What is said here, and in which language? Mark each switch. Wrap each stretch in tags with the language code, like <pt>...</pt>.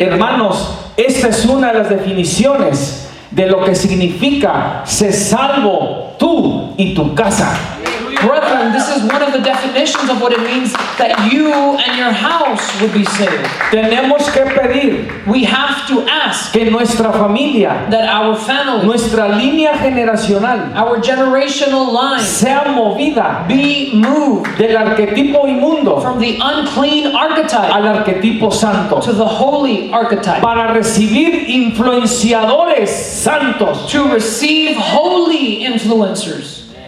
<es>Hermanos, esta es una de las definiciones de lo que significa ser salvo tú y tu casa.</es> <en>Brethren, this is one of the definitions of what it means that you and your house would be saved.</en> <es>Tenemos que pedir</es> <en>We have to ask</en> <es>que nuestra familia,</es> <en>that our family,</en> <es>nuestra línea generacional,</es> <en>our generational line,</en> <es>sea movida</es> <en>be moved</en> <es>del arquetipo inmundo</es> <en>from the unclean archetype</en> <es>al arquetipo santo,</es> <en>to the holy archetype,</en> <es>para recibir influenciadores santos,</es> <en>to receive holy influencers,</en>